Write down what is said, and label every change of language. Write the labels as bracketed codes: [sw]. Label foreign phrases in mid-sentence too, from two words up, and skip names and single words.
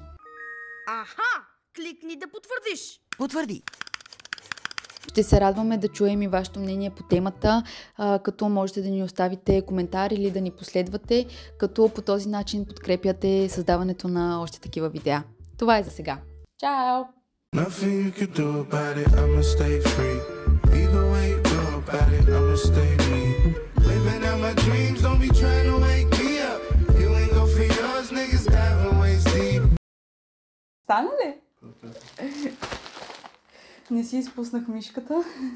[bg] Аха! Кликни да потвърдиш. Потвърди. Ще се радваме да чуем и вашето мнение по темата, като можете да ни оставите коментар или да ни последвате, като по този начин подкрепяте създаването на още такива видеа. Това е за сега. Чао! [en] Nothing you can do about it, I'ma stay free. Either way you go about it, I'ma stay me. Living out my dreams, don't be trying to wake me up. You ain't go for yours, niggas diving waist deep. [bg] Стана ли? Не си изпуснах мишката.